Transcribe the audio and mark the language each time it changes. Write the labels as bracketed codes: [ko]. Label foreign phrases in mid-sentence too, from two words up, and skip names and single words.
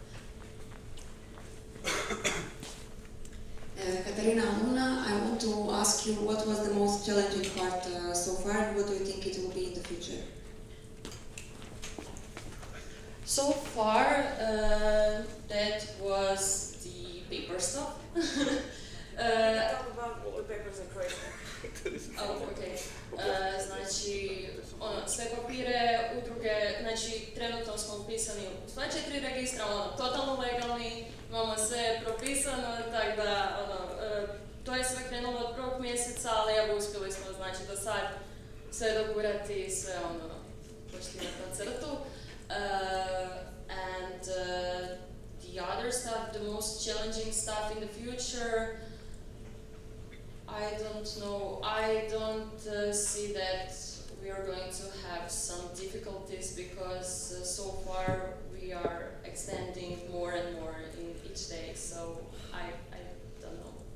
[en] Katarina, Luna, I want to ask you what was the most challenging part so far, and what do you think it will be in the future? So far, that was the paper stuff. Talk about the papers in Croatia. Oh, okay. [hr] Znači, sve papire, udruge, znači trenutno smo upisani u sva 4 registra, totalno legalni, imamo sve propisano, tako da, to je sve krenulo od 1. mjeseca, ali evo uspjeli smo, znači, do sad sve dogurati i sve, poštivati na crtu. [en] And the other stuff, the most challenging stuff in the future, I don't know. I don't see that we are going to have some difficulties, because so far we are extending more and more in each day, so I don't know.